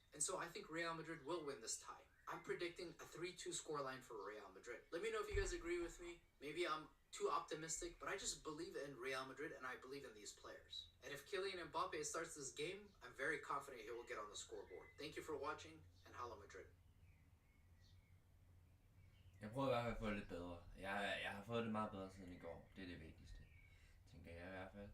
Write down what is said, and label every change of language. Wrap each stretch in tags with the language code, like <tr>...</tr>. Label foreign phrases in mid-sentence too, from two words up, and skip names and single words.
<en>And so I think Real Madrid will win this tie. I'm predicting a 3-2 scoreline for Real Madrid. Let me know if you guys agree with me. Maybe I'm too optimistic, but I just believe in Real Madrid and I believe in these players. And if Kylian Mbappe starts this game, I'm very confident he will get on the scoreboard. Thank you for watching, and Hala Madrid.</en> <da>Jeg prøver i hvert fald at få det lidt bedre. Jeg har fået det meget bedre siden i går. Det er det vigtigste, tænker jeg i hvert fald.</da>